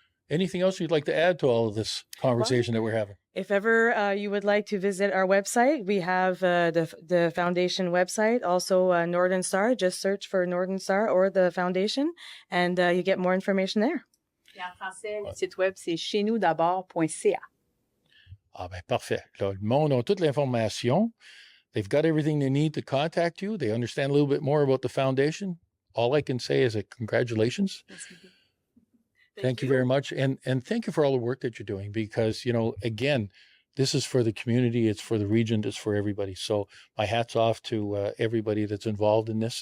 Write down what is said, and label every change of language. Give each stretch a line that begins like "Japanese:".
English: anything else you'd like to add to all of this conversation that we're having? If ever you would like to visit our website, we have the foundation website, also Northern Star. Just search for Northern Star or the foundation, and you get more information there.
French: Et en français, le site web, c'est cheznous-d'abord.ca. Ah ben parfait. Là, le monde a toute l'information.
English: They've got everything they need to contact you. They understand a little bit more about the foundation. All I can say is congratulations. Thank you very much. And thank you for all the work that you're doing because, again, this is for the community. It's for the region. It's for everybody. So my hat's off to everybody that's involved in this.